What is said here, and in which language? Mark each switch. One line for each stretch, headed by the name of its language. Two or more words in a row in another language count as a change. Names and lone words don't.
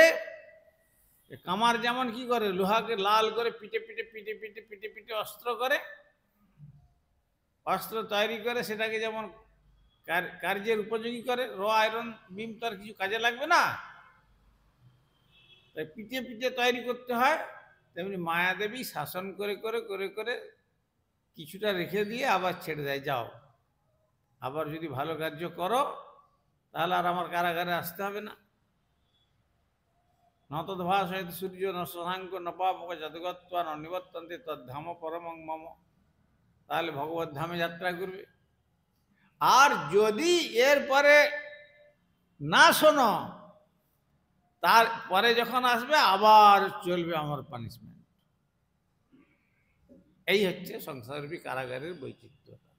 Bangla: কামার যেমন কি করে, লোহাকে লাল করে পিটে পিটে পিটে পিটে পিটে পিটে অস্ত্র করে, অস্ত্র তৈরি করে সেটাকে যেমন কার্যের উপযোগী করে,
English: iron beam
Bangla: তো আর কিছু কাজে লাগবে না, তাই পিটে পিটে তৈরি করতে হয়। তেমনি মায়াদেবী শাসন করে করে করে করে কিছুটা রেখে দিয়ে আবার ছেড়ে দেয়, যাও আবার যদি ভালো কার্য করো তাহলে আর আমার কারাগারে আসতে হবে না।
Sanskrit: নতদ্ভাস সূর্য ন শশাঙ্ক ন পাবক যদগত্বা ন নিবর্তন্তে তদ্ধাম পরমং মম।
Bangla: তাহলে ভগবত ধামে যাত্রা করবে। আর যদি এরপরে না শোনো, তারপরে যখন আসবে আবার চলবে আমার পানিশমেন্ট। এই হচ্ছে সংসাররূপী কারাগারের বৈচিত্র্য।